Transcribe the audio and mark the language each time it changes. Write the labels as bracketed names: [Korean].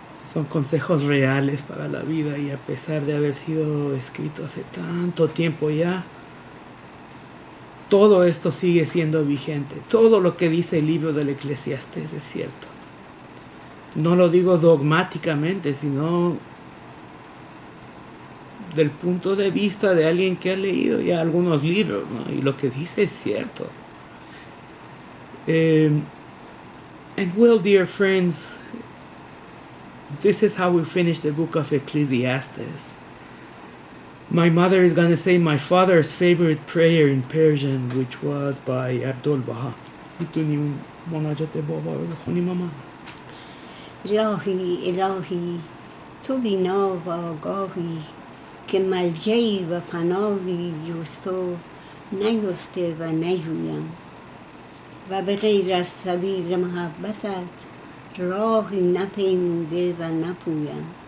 [Spanish] Son consejos reales para la vida, y a pesar de haber sido escrito hace tanto tiempo ya, todo esto sigue siendo vigente. Todo lo que dice el libro del Eclesiastés es cierto. No lo digo dogmáticamente, sino del punto de vista de alguien que ha leído ya algunos libros, ¿no? Y lo que dice es cierto. [English] And well, dear friends, this is how we finish the book of Ecclesiastes. My mother is going to say my father's favorite prayer in Persian, which was by Abdul Baha. [Persian] میتونی مناجات بابا رو بخونی ماما؟ الهی تو بینا و آگاهی که ملجعی و پناهی جز تو نیسته و نجویم و به غیر از سبیل محبتت راهی نپیموده و نپویم.